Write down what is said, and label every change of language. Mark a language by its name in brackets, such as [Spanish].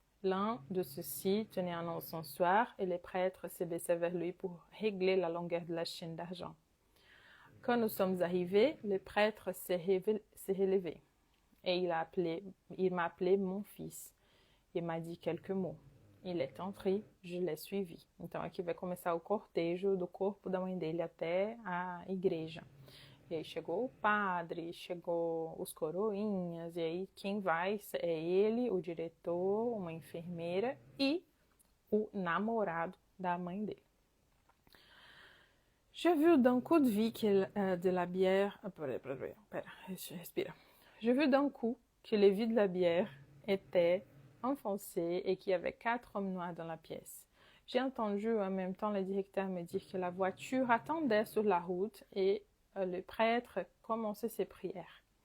[French] L'un de ceux-ci tenait un encensoir et les prêtres se baissaient vers lui pour régler la longueur de la chaîne d'argent. Quand nous sommes arrivés, le prêtre s'est relevé et il m'a appelé mon fils et m'a dit quelques mots. Il est entré, je l'ai suivi. [Portuguese] Então aqui vai começar o cortejo do corpo da mãe dele até a igreja. E aí chegou o padre, chegou os coroinhas, e aí quem vai é ele, o diretor, uma enfermeira e o namorado da mãe dele. [French] J'ai vu d'un coup de vue de la bière... Respire. J'ai vu d'un coup que le vide de la bière était enfoncé et qu'il y avait 4 hommes noirs dans la pièce. J'ai entendu en même temps le directeur me dire que la voiture attendait sur la route et le prêtre commençait ses prières.